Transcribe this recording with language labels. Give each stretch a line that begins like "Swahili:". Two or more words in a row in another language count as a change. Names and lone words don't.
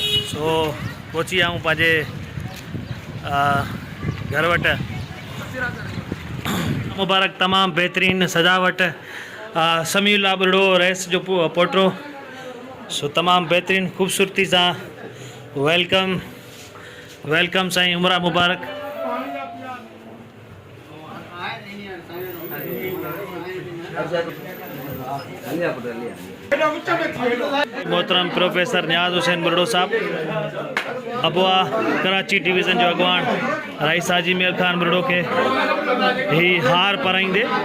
Sindhi: सो पहुची आऊं पंहिंजे घर वट। मुबारक तमाम बेहतरीन सजावट समीउल्लाह बुरड़ो रईस जो पोटो। सो तमाम बेहतरीन खूबसूरती सा
English: welcome welcome
Sindhi: साईं, उमरा मुबारक। मोहतरम प्रोफेसर नियाज हुसैन बुरड़ो साहब अबुआ कराची डिवीज़न जो अगवान रईस हाजी मेल खान बुरड़ो के ही हार पाराईंदे